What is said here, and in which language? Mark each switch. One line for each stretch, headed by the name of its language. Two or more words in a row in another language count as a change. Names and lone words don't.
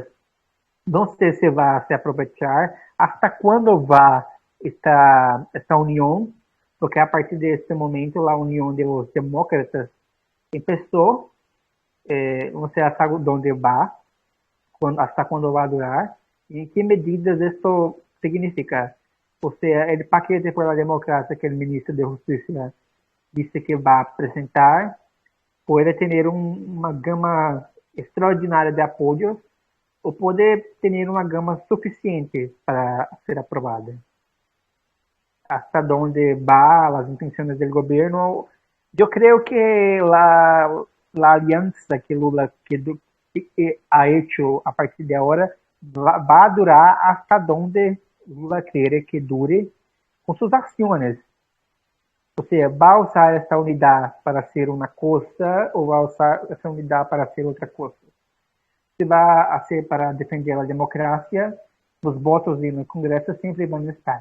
Portuguese: Não sei se vai se aproveitar, até quando vai esta união, porque a partir desse momento, a união dos demócratas começou, não sei até onde vai, até quando vai durar, e em que medidas isso significa. Ou seja, o
Spanish: paquete por la democracia
Portuguese: que o ministro de Justiça disse que vai apresentar pode ter uma gama extraordinária de apoios ou pode ter uma gama suficiente para ser aprovada. Hasta onde vai as intenções do governo, eu creio que a aliança que Lula
Spanish: ha hecho
Portuguese: a partir de agora vai durar hasta onde Lula
Spanish: quiere que dure
Portuguese: com suas ações. Ou seja, vai usar essa unidade para ser uma coisa ou vai usar essa unidade para ser outra coisa. Se vai ser para defender a democracia, os votos no Congresso sempre vão estar.